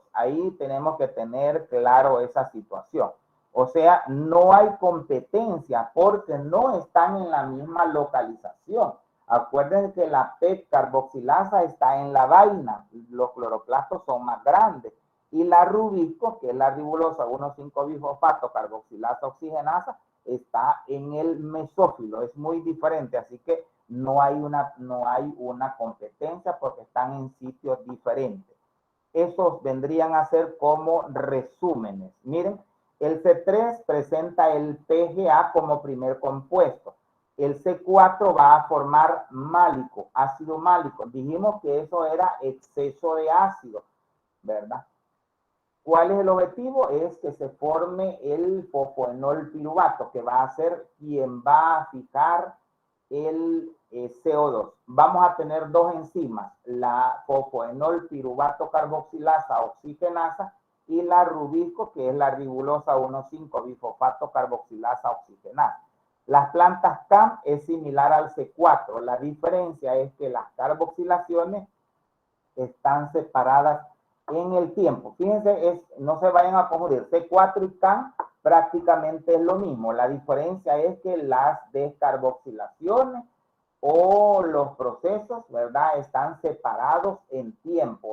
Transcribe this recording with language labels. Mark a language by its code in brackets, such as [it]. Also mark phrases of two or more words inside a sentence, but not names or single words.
[es] Ahí tenemos que tener claro esa situación. O sea, no hay competencia porque no están en la misma localización. Acuérdense que la PEP carboxilasa está en la vaina, los cloroplastos son más grandes. Y la rubisco, que es la ribulosa 1,5-bifosfato carboxilasa oxigenasa, está en el mesófilo, es muy diferente, así que no hay una competencia porque están en sitios diferentes. Esos vendrían a ser como resúmenes. Miren, el C3 presenta el PGA como primer compuesto. El C4 va a formar málico, ácido málico. Dijimos que eso era exceso de ácido, ¿verdad? ¿Cuál es el objetivo? Es que se forme el fosfonol piruvato, que va a ser quien va a fijar el CO2. Vamos a tener dos enzimas, la fosfonol piruvato carboxilasa oxigenasa y la rubisco, que es la ribulosa 1,5-bifosfato carboxilasa oxigenasa. Las plantas CAM es similar al C4. La diferencia es que las carboxilaciones están separadas en el tiempo. Fíjense, no se vayan a confundir. C4 y CAM prácticamente es lo mismo. La diferencia es que las descarboxilaciones o los procesos, ¿verdad?, están separados en tiempo.